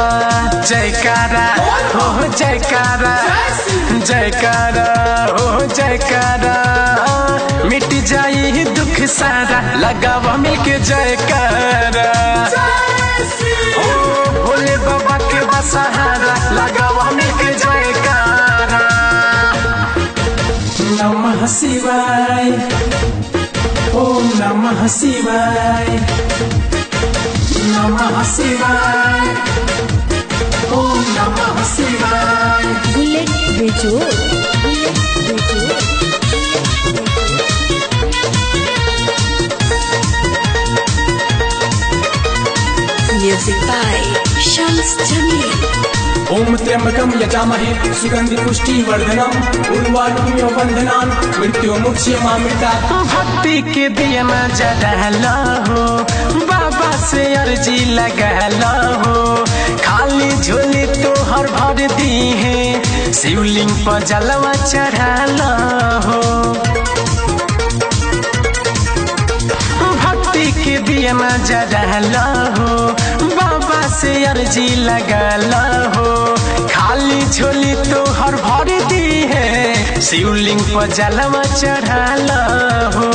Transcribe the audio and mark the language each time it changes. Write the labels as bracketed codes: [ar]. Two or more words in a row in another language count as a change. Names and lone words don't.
[bho] जयकारा हो जयकारा, जयकारा हो जयकारा, मिट जाई दुख सारा लगावा मिलके जयकारा। ओ भोले बाबा के बसहारा लगावा मिलके जयकारा। [sa] नमः शिवाय, ओम नमः शिवाय, नमः शिवाय, ओम नमः शिवाय। बुलेट बेजोड़। बुलेट बेजोड़। [en] Music by Shams Jamil। [sa] ओम त्र्यंबकं यजामहे सुगंधि पुष्टि वर्धनम उर्वारुकमिव बंधनान मृत्युमुक्षयमामृतात्। [bho] भक्ति के दिया न जला हो, बाबा से अर्जी लगा हो, खाली झोली तो हर भर दी है, शिवलिंग पर जलवा चढ़ा हो। भक्ति के दिया न जला हो, बाबा से अर्जी लगा हो, खाली झोली तो हर भर दी है, शिवलिंग पर जलवा चढ़ा हो।